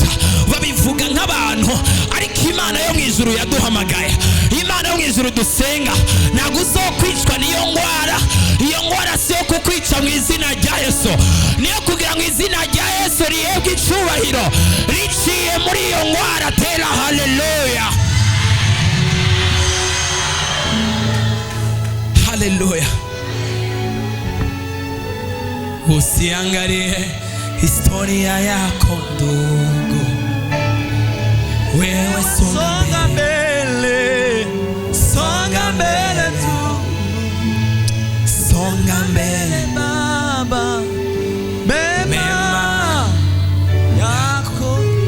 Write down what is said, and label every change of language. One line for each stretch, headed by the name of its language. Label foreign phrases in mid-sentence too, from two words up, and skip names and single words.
Rundi: Babivuga nk'abantu, ariko Imana yo mu ijuru yaduhamagaye, Imana yo mu ijuru dusenga, ntabwo uzokwicwa n'iyo ngwara. Iyo ngwara si yo kukwica mu izina rya Yesu, niyo kugira ngo izina rya Yesu rihebwe icyubahiro riciye muri iyo ngwara. Tera haleluya, haleluya.
Swahili: Usiangalie historia yako ndugu, wewe songa mbele, songa mbele tu, songa mbele Baba, mema yako